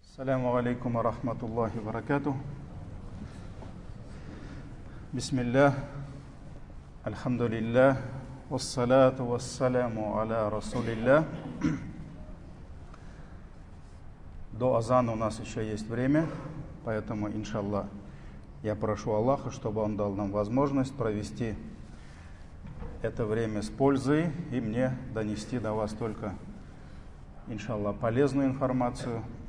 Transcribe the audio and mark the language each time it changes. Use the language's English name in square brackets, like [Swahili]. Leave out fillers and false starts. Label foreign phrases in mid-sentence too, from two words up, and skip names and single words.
[Arabic] السلام عليكم ورحمة الله وبركاته. بسم الله، الحمد لله، والصلاة والسلام على رسول الله. [Russian] До азана у нас еще есть время, поэтому, иншаллах, я прошу Аллаха, чтобы Он дал нам возможность провести это время с пользой и мне донести до вас только, иншаллах, полезную информацию.